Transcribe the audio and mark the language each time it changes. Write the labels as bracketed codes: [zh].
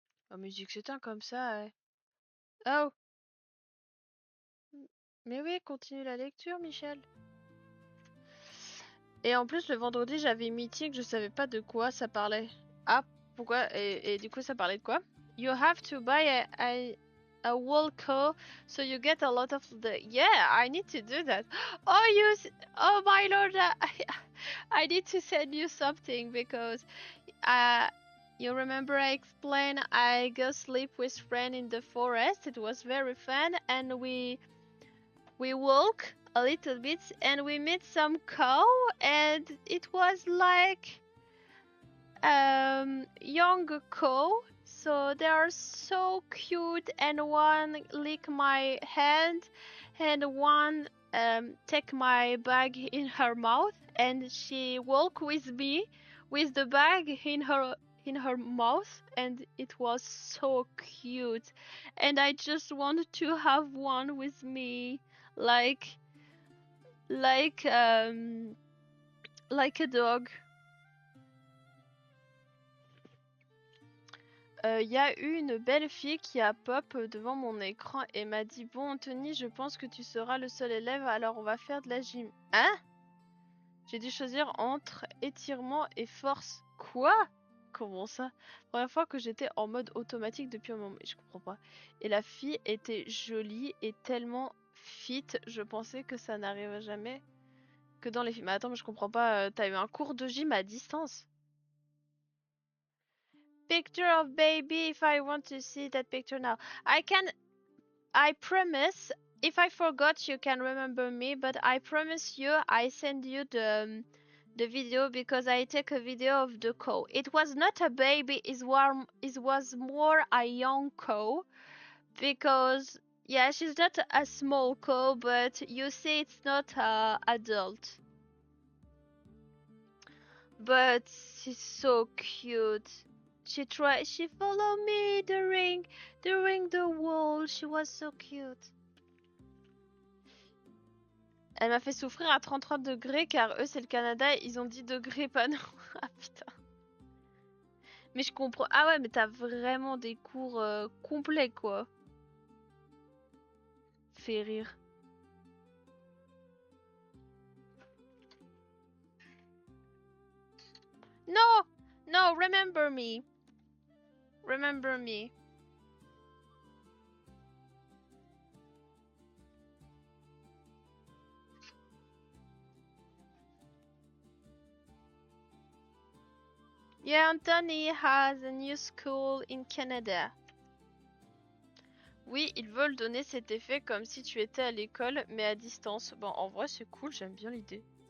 [fr] En musique c'est un comme ça, ouais. Oh, mais oui, continue la lecture, Michel. Et en plus, le vendredi, j'avais meeting, je savais pas de quoi ça parlait. Ah, pourquoi? Et du coup, ça parlait de quoi? [en] You have to buy a wool coat, so you get a lot of the... Yeah, I need to do that. Oh my lord, I need to send you something because you remember I explained I go sleep with friend in the forest. It was very fun, and we walk a little bit and we met some cow, and it was like young cow, so they are so cute, and one lick my hand and one take my bag in her mouth, and she walk with me with the bag in her mouth, and it was so cute, and I just wanted to have one with me, like like um like a dog. [fr] Y a eu une belle fille qui a pop devant mon écran et m'a dit: Bon, Anthony, je pense que tu seras le seul élève, alors on va faire de la gym. Hein? J'ai dû choisir entre étirement et force. Quoi? Comment ça? Première fois que j'étais en mode automatique depuis un moment. Je comprends pas. Et la fille était jolie et tellement fit. Je pensais que ça n'arriverait jamais que dans les films. Mais attends, mais je comprends pas. T'as eu un cours de gym à distance? [en] Picture of baby if I want to see that picture now. I promise, if I forgot you can remember me, but I promise you I send you the video because I take a video of the cow. It was not a baby, it was more a young cow because yeah, she's not a small cow, but you see it's not adult. But she's so cute. She followed me during the wall. She was so cute. [fr] Elle m'a fait souffrir à 33 degrés car eux c'est le Canada, ils ont 10 degrés pas nous. Ah putain. Mais je comprends. Ah ouais, mais t'as vraiment des cours complets quoi. Fait rire. [en] No! No, remember me. Remember me. Yeah, Anthony has a new school in Canada. [fr] Oui, ils veulent donner cet effet comme si tu étais à l'école, mais à distance. Bon, en vrai, c'est cool, j'aime bien l'idée.